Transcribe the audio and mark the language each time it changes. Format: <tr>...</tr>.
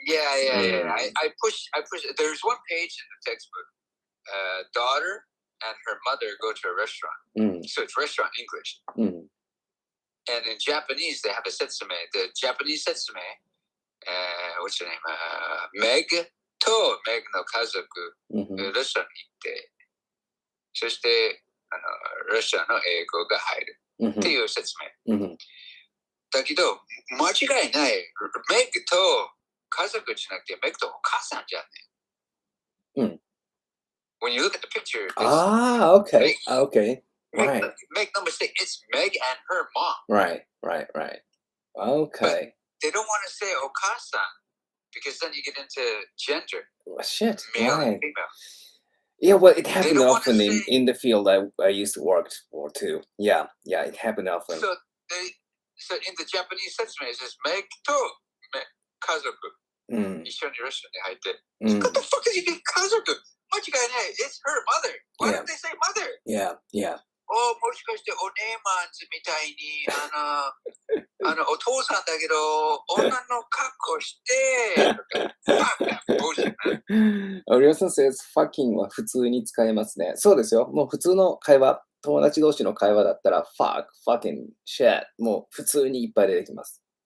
<en>Yeah. I push. There's one page in the textbook. Daughter and her mother go to a restaurant. So it's restaurant English. And in Japanese, they have a setsume. The Japanese setsume, what's her name?</en> <ja>Meg to Meg no kazoku, レストランに行って、そしてレストランの英語が入るっていう説明。だけど、間違いない。メグと家族じゃなくて、メグとお母さんじゃね。</ja> <en>When you look at the picture, okay. Right. Make no mistake, it's Meg and her mom. Right. Okay. But they don't want to say Okasa because then you get into gender. Shit. Male right. and female. Yeah, well, it happened often in the field I used to work for too. Yeah, it happened often. So in the Japanese setsume, it says Meg to kazoku.</en> <ja>一緒にレストランに入って。</ja> <en>What the fuck is you doing kazoku? It's her mother. Why don't they say mother? Yeah.</en> <ja>もしかしてお姉マンズみたいにお父さんだけど女の格好してリョウさん</ja> <en>says fucking</en> <ja>は普通に使えますね。そうですよ。もう普通の会話、友達同士の会話だったら</ja> <en>fucking shit</en> <ja>もう普通にいっぱい出てきます。</ja>